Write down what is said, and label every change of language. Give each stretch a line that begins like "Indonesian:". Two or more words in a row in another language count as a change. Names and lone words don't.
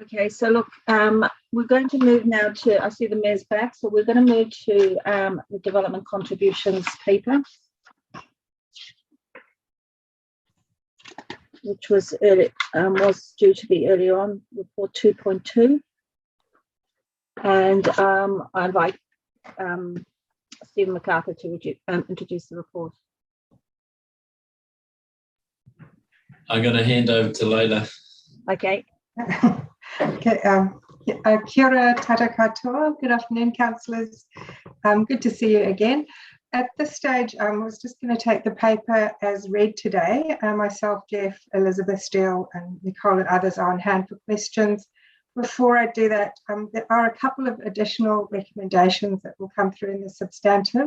English: Okay, so look, we're going to move now to, I see the mayor's back, so we're going to move to the development contributions paper, which was due to be earlier on, report 2.2. And I invite Stephen MacArthur to introduce the report. I'm going to hand over to Leila. Okay.
Māori: Okay. Kia ora, tata katoa.
English: Good afternoon, councillors. Good to see you again. At this stage, I was just going to take the paper as read today. Myself, Jeff, Elizabeth Steele, and Nicole and others are on hand for questions. Before I do that, there are a couple of additional recommendations that will come through in the substantive.